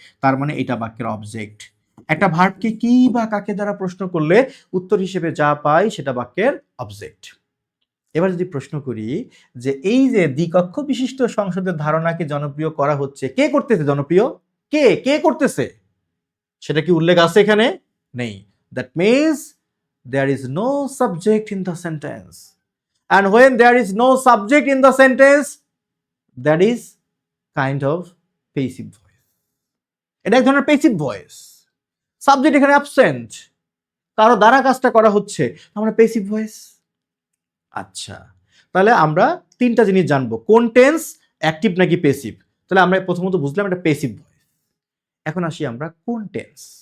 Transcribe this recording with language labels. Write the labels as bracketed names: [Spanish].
[Bangla] তার মানে এটা বাক্যের অবজেক্ট। একটা ভার্বকে কি বা কাকে দ্বারা প্রশ্ন করলে উত্তর হিসেবে যা পাই সেটা বাক্যের অবজেক্ট। এবার যদি প্রশ্ন করি যে এই যে দ্বিকক্ষ বিশিষ্ট সংসদের ধারণাকে জনপ্রিয় করা হচ্ছে, কে করতেছে জনপ্রিয়? কে কে করতেছে? সেটা কি উল্লেখ আছে এখানে? নেই। [English] That means there is no subject in the sentence, and when there is no subject in the sentence, that is kind of passive voice. [Bangla] এটা এক ধরনের পেসিভ ভয়েস। সাবজেক্ট এখানে অ্যাবসেন্ট, কারো দ্বারা কাজটা করা হচ্ছে, আমরা পেসিভ ভয়েস। আচ্ছা, তাহলে আমরা তিনটা জিনিস জানবো, কোন টেন্স, অ্যাক্টিভ নাকি পেসিভ। তাহলে আমরা প্রথমত বুঝলাম এটা পেসিভ ভয়েস। এখন আসি আমরা কোন টেন্স।